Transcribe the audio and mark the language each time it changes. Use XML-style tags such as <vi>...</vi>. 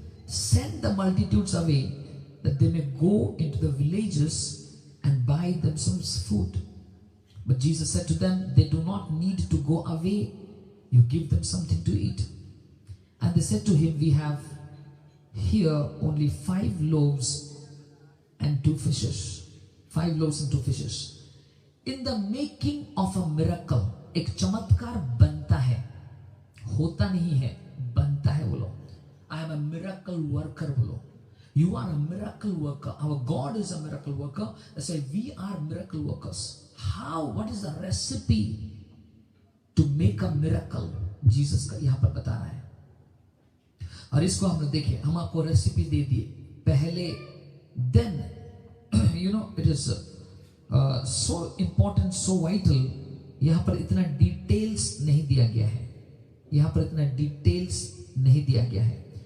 <en>Send the multitudes away, that they may go into the villages and buy themselves food." But Jesus said to them, "They do not need to go away. You give them something to eat." And they said to him, "We have here only 5 loaves and 2 fishes." 5 loaves and 2 fishes. In the making of a miracle,</en> <hi>एक चमत्कार बनता है, होता नहीं है, बनता है.</hi> <en>बोलो, I am a miracle worker. बोलो, you are a miracle worker. Our God is a miracle worker. That's why we are miracle workers. How? What is the recipe to make a miracle?</en> <hi>Jesus का यहाँ पर बता रहा है. और इसको हमने देखे, हम आपको रेसिपी दे दिए पहले.</hi> <en>then you know it is so important, so vital,</en> <hi>यहाँ पर इतना डिटेल्स नहीं दिया गया है, यहाँ पर इतना डिटेल्स नहीं दिया गया है।</hi>